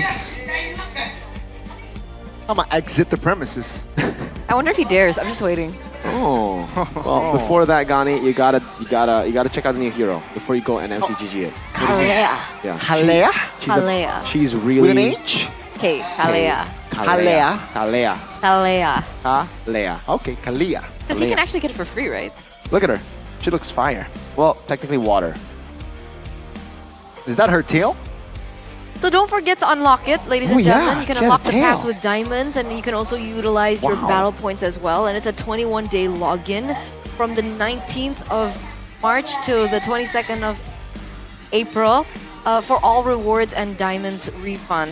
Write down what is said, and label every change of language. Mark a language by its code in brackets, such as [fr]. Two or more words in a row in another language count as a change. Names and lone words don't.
[en] Yikes. I'm gonna exit the premises. I wonder if he dares. I'm just waiting. Oh. Well, before that, Gani, you gotta check out the new hero before you go and MCGG it. Kalea. Yeah. Kalea? Kalea. She's really With an H? Okay, Kalea. Kalea. Kalea. Kalea. Kalea. Okay, Kalea. Because you can actually get it for free, right? Look at her. She looks fire. Well, technically water. Is that her tail? So don't forget to unlock it, ladies and Oh, yeah. gentlemen. You can She has unlock a the tail. pass with diamonds, and you can also utilize your Wow. battle points as well. And it's a 21-day login from the 19th of March to the 22nd of April for all rewards and diamonds refund.